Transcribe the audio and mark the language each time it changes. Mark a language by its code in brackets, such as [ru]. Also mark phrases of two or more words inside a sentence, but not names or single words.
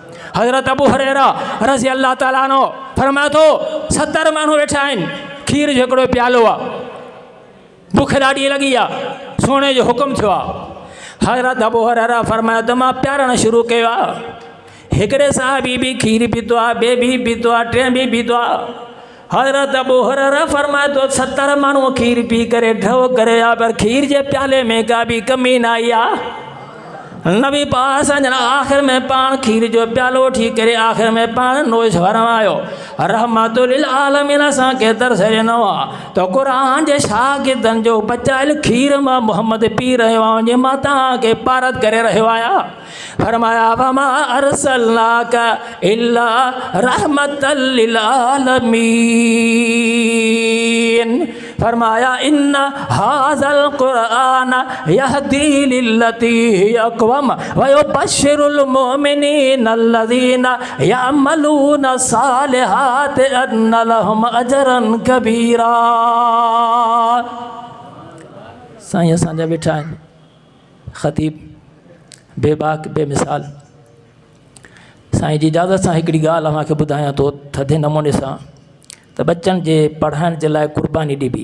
[sd] हज़रत अबू हुरैरा [ar] رضي الله تعالى عنه [sd] फरमाए थो 70 माण्हू वेठा आहिनि, खीर जो हिकिड़ो प्यालो आहे, बुख ॾाढी लॻी आहे, सोने जो हुकुम थियो आहे। हज़रत अबू हुरैरा फरमायो त मां प्यारणु शुरू कयो आहे। हिकिड़े साहबी भी खीर पीतो आहे, ॿिए भी पीतो आहे, टे भी पीतो आहे। हज़रत अबू हुरैरा फरमाए थो 70 माण्हू खीर पी करे ढव करे आ, पर खीर जे प्याले में का भी कमी न आई आहे। नबी पास जना आख़िर में पाण खीर जो प्यालो वठी करे आख़िर में पाण नोश फरमायो [ar] رحمة للعالمين [sd] असांखे दर्स ॾिनो आहे त क़ुरान जे शागिर्दनि जो बचायल खीर मां मुहम्मद पी रहियो आहे, जे मां तव्हांखे पारत करे रहियो आहियां। [ar] फरमाया وما أرسلناك إلا رحمة للعالمين. फरमाया إن هذا القرآن يهدي للتي هي أقوم ويبشر المؤمنين الذين يعملون الصالحات أن لهم أجرا كبيرا. [sd] साईं असांजा वेठा आहिनि ख़तीब बेबाक बेमिसाल। साईं जी इजाज़त सां हिकिड़ी ॻाल्हि अव्हांखे ॿुधायां थो थधे नमूने सां त बच्चनि जे पढ़ाइण जे लाइ क़ुर्बानी ॾिबी।